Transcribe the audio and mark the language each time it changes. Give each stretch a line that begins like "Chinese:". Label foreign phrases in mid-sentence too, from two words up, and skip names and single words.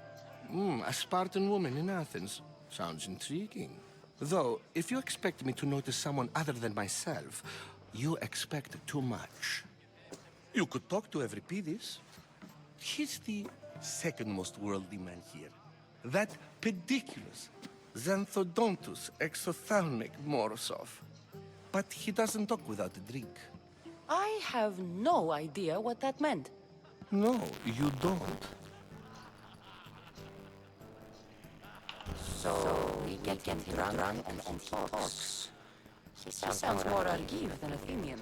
English: A Spartan woman in Athens. Sounds intriguing. Though, if you expect me to notice someone other than myself, you expect too much. You could talk to Euripides. He's the second most worldly man here. That pediculous, xanthodontus exothalmic Morosov. But he doesn't talk without a drink. I have no idea what that meant. No, you don't. So we get him drunk and talks. He sounds more Argive than Athenian.